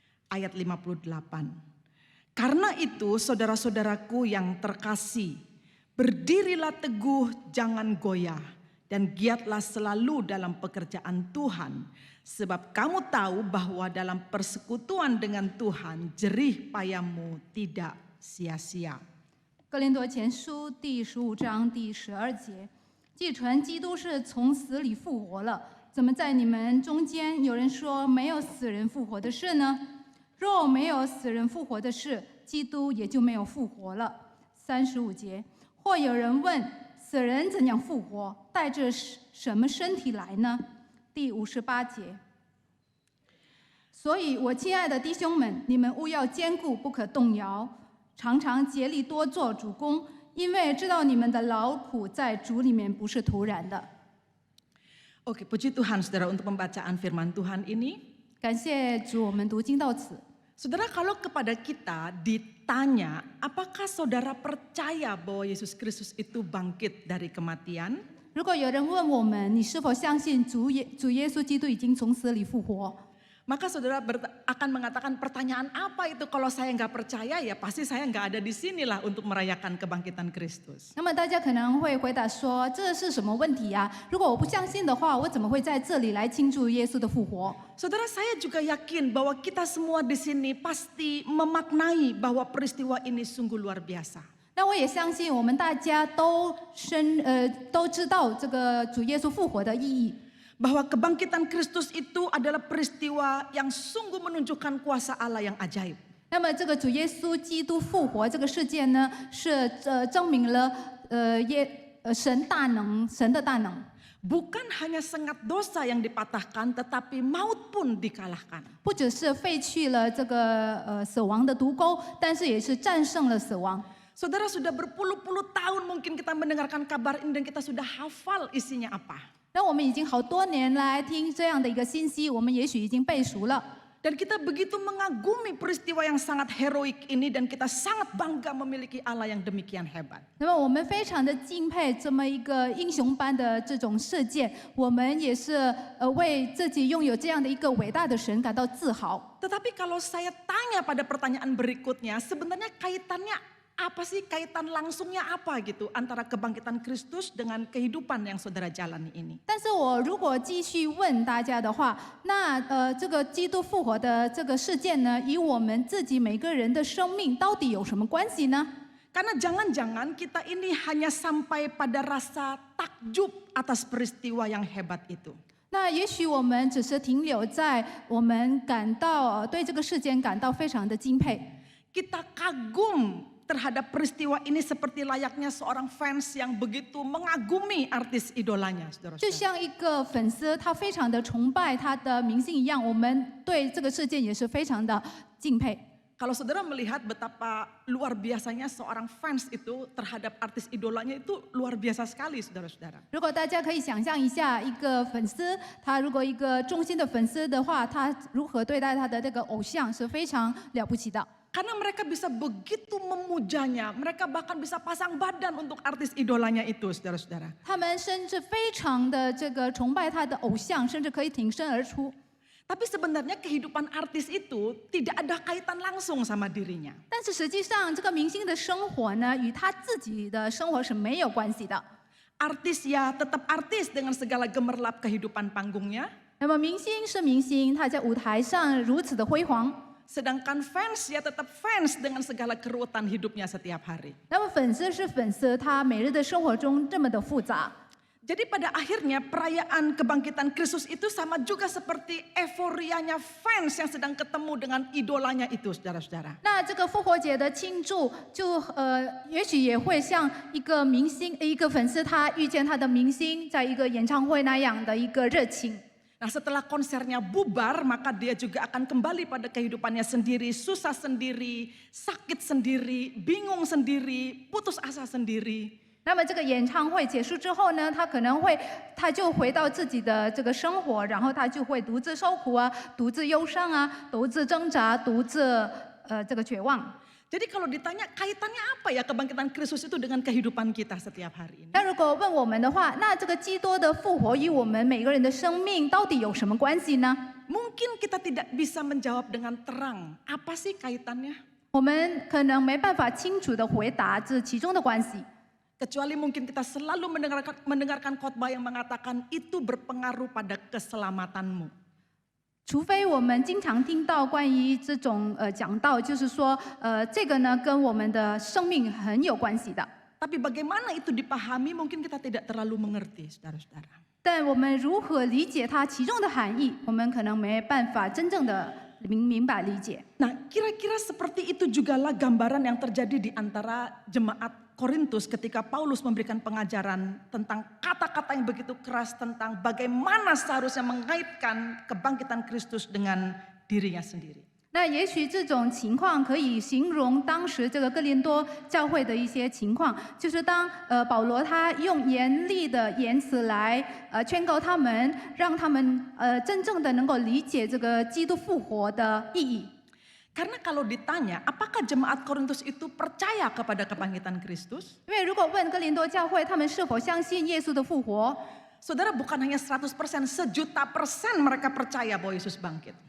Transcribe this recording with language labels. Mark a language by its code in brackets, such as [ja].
[id] Ayat 58. Karena itu saudara-saudaraku yang terkasih, berdirilah teguh, jangan goyah. Dan giatlah selalu dalam pekerjaan Tuhan. Sebab kamu tahu bahwa dalam persekutuan dengan Tuhan, jerih payahmu tidak sia-sia. [zh] 哥林多前书第15章第12节，既传基督是从死里复活了，怎么在你们中间有人说没有死人复活的事呢？若没有死人复活的事，基督也就没有复活了。 35节，或有人问：死人怎样复活？带着什么身体来呢？第58节。所以，我亲爱的弟兄们，你们务要坚固，不可动摇，常常竭力多做主工，因为知道你们的劳苦在主里面不是徒然的。 [id] Oke, puji Tuhan saudara untuk pembacaan firman Tuhan ini. [zh] 感谢主，我们读经到此。 [id] Saudara, kalau kepada kita ditanya, apakah saudara percaya bahwa Yesus Kristus itu bangkit dari kematian? [zh] 如果有人问我们，你是否相信主耶稣基督已经从死里复活？ [id] Maka saudara akan mengatakan pertanyaan apa itu kalau saya nggak percaya ya pasti saya nggak ada di sinilah untuk merayakan kebangkitan Kristus. [zh] 那么大家可能会回答说，这是什么问题呀？如果我不相信的话，我怎么会在这里来庆祝耶稣的复活？ [id] Saudara, saya juga yakin bahwa kita semua di sini pasti memaknai bahwa peristiwa ini sungguh luar biasa. [zh] 那我也相信，我们大家都知道这个主耶稣复活的意义。 [id] Bahwa kebangkitan Kristus itu adalah peristiwa yang sungguh menunjukkan kuasa Allah yang ajaib. [zh] 那么这个主耶稣基督复活这个事件呢，是证明了神的大能。 [id] Bukan hanya sengat dosa yang dipatahkan, tetapi maut pun dikalahkan. [zh] 不只是废去了这个死亡的毒钩，但是也是战胜了死亡。 [id] Saudara, sudah berpuluh-puluh tahun mungkin kita mendengarkan kabar ini dan kita sudah hafal isinya apa. [zh] 那我们已经好多年来听这样的一个信息，我们也许已经背熟了。 [id] Dan kita begitu mengagumi peristiwa yang sangat heroik ini dan kita sangat bangga memiliki Allah yang demikian hebat. [zh] 那么我们非常的敬佩这么一个英雄般的这种事件，我们也是为自己拥有这样的一个伟大的神感到自豪。 [id] Tetapi kalau saya tanya pada pertanyaan berikutnya, sebenarnya kaitannya apa sih, kaitan langsungnya apa gitu antara kebangkitan Kristus dengan kehidupan yang saudara jalani ini? [zh] 但是我如果继续问大家的话，那这个基督复活的这个事件呢，与我们自己每个人的生命到底有什么关系呢？ [id] Karena jangan-jangan kita ini hanya sampai pada rasa takjub atas peristiwa yang hebat itu. [zh] 那也许我们只是停留在我们感到对这个事件感到非常的敬佩。 [id] Kita kagum terhadap peristiwa ini seperti layaknya seorang fans yang begitu mengagumi artis idolanya, [zh] 就 [id] saudara-saudara. [zh] 像一个粉丝，他非常的崇拜他的明星一样，我们对这个事件也是非常的敬佩。 [id] Kalau saudara melihat betapa luar biasanya seorang fans itu terhadap artis idolanya itu luar biasa sekali, saudara-saudara. [zh] 如果大家可以想象一下，一个粉丝，他如果一个忠心的粉丝的话，他如何对待他的这个偶像是非常了不起的。 [id] Karena mereka bisa begitu memujanya, mereka bahkan bisa pasang badan untuk artis idolanya itu, saudara-saudara. [zh] 他们甚至非常的这个崇拜他的偶像，甚至可以挺身而出。 [id] Tapi sebenarnya kehidupan artis itu tidak ada kaitan langsung sama dirinya. [zh] 但是实际上，这个明星的生活呢，与他自己的生活是没有关系的。 [id] Artis ya tetap artis dengan segala gemerlap kehidupan panggungnya. [zh] 那么明星是明星，他在舞台上如此的辉煌。 [id] Sedangkan fans ya tetap fans dengan segala keruwetan hidupnya setiap hari. [zh] 那么粉丝是粉丝，他每日的生活中这么的复杂。 [id] Jadi pada akhirnya perayaan kebangkitan Kristus itu sama juga seperti euforianya fans yang sedang ketemu dengan idolanya itu, saudara-saudara. [zh] 那这个复活节的庆祝，就也许也会像一个明星、一个粉丝，他遇见他的明星，在一个演唱会那样的一个热情。 [id] Nah, setelah konsernya bubar, maka dia juga akan kembali pada kehidupannya sendiri, susah sendiri, sakit sendiri, bingung sendiri, putus asa sendiri. [zh] 那么这个演唱会结束之后呢，他就回到自己的这个生活，然后他就会独自受苦啊，独自忧伤啊，独自挣扎，独自这个绝望。 [id] Jadi kalau ditanya kaitannya apa ya kebangkitan Kristus itu dengan kehidupan kita setiap hari ini? [zh] 那如果问我们的话，那这个基督的复活与我们每个人的生命到底有什么关系呢？ [id] Mungkin kita tidak bisa menjawab dengan terang. Apa sih kaitannya? [zh] 我们可能没办法清楚的回答这其中的关系。 [id] Kecuali mungkin kita selalu mendengarkan khotbah yang mengatakan itu berpengaruh pada keselamatanmu. [zh] 除非我们经常听到关于这种讲道，就是说这个呢跟我们的生命很有关系的。 [id] Tapi bagaimana itu dipahami mungkin kita tidak terlalu mengerti, saudara-saudara. [zh] 但我们如何理解它其中的含义，我们可能没办法真正的明白理解。 [id] Nah, kira-kira seperti itu jugalah gambaran yang terjadi di antara jemaat Korintus ketika Paulus memberikan pengajaran tentang kata-kata yang begitu keras tentang bagaimana seharusnya mengaitkan kebangkitan Kristus dengan dirinya sendiri. [zh] 那也许这种情况可以形容当时这个哥林多教会的一些情况，就是当保罗他用严厉的言辞来劝告他们，让他们真正的能够理解这个基督复活的意义。 [id] Karena kalau ditanya, apakah jemaat Korintus itu percaya kepada kebangkitan Kristus? [zh] 因为如果问哥林多教会他们是否相信耶稣的复活， [id] Saudara, bukan hanya 100%, sejuta persen mereka percaya bahwa Yesus bangkit.